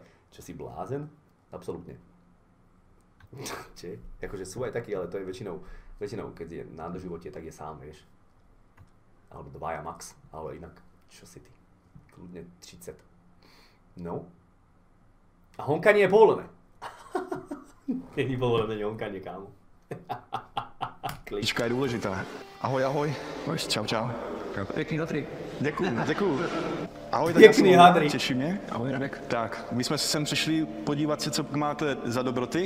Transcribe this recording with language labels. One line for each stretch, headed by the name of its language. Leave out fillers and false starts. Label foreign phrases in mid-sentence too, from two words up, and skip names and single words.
Slovak: Čo si blázen? Absolútne. Čiže, akože sú aj takí, ale to je väčšinou, keď je na doživote, tak je sám, vieš. Alebo dvaja max, ale inak, čo si ty? Kľudne 30. No. A honkanie je povolené. Není povolené honkanie, kámo.
Czech: Klička je důležitá. Ahoj. Čau. kolikrát. Pěkný zatry. Děkuju. Ahoj, tak já Pěkný jsem hadry. těší mě. Ahoj Radek. Tak, my jsme si sem přišli podívat se, co máte za dobroty.